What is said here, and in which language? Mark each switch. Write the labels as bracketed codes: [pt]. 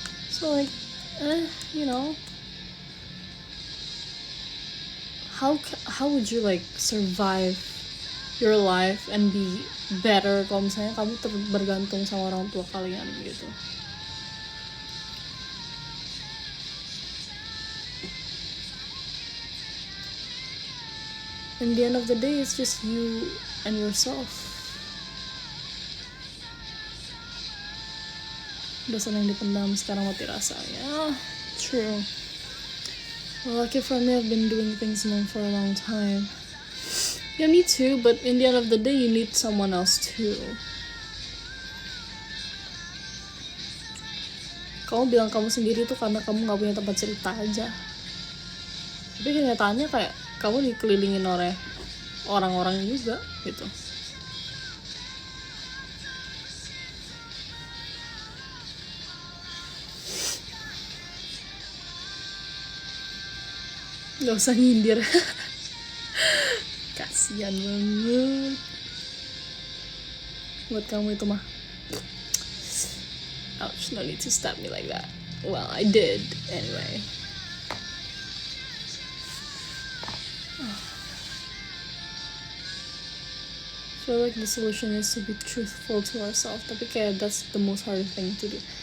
[en] So like, you know, how would you like survive your life and be better [id] kalau misalnya kamu bergantung sama orang tua kalian gitu. [en] In the end of the day, it's just you and yourself. [id] Dosa yang dipendam sekarang mati rasa. [en] Yeah, true. Well, lucky for me, I've been doing things alone for a long time. Yeah, me too, but in the end of the day, you need someone else too. [id] Kamu bilang kamu sendiri tuh karena kamu gak punya tempat cerita aja. Tapi kenyataannya kayak kamu dikelilingin oleh orang-orang juga gitu. Gak usah nyindir. Kasian banget buat kamu itu mah. [en] Ouch, no need to stab me like that. Well, I did anyway. I feel like the solution is to be truthful to ourselves. [id] Tapi kayak [en] that's the most hard thing to do.